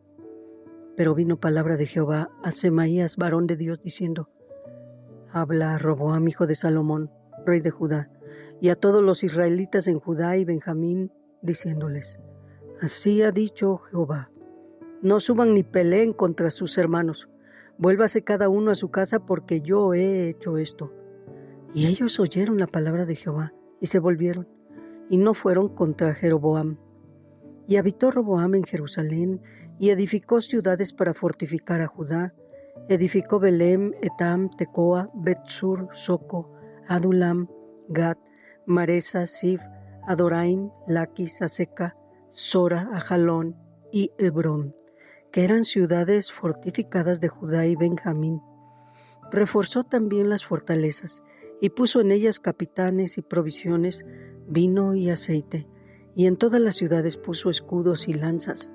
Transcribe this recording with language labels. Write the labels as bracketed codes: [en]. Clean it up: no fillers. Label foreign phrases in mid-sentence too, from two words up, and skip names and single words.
[es] Pero vino palabra de Jehová a Semaías, varón de Dios, diciendo: Habla a Roboam, hijo de Salomón, rey de Judá, y a todos los israelitas en Judá y Benjamín, diciéndoles: Así ha dicho Jehová: No suban ni peleen contra sus hermanos, vuélvase cada uno a su casa, porque yo he hecho esto. Y ellos oyeron la palabra de Jehová y se volvieron, y no fueron contra Jeroboam. Y habitó Roboam en Jerusalén, y edificó ciudades para fortificar a Judá. Edificó Belem, Etam, Tecoa, Bet-sur, Soco, Adulam, Gad, Maresa, Sif, Adoraim, Laquis, Aseca, Sora, Ajalón y Hebrón, que eran ciudades fortificadas de Judá y Benjamín. Reforzó también las fortalezas, y puso en ellas capitanes y provisiones, vino y aceite, y en todas las ciudades puso escudos y lanzas.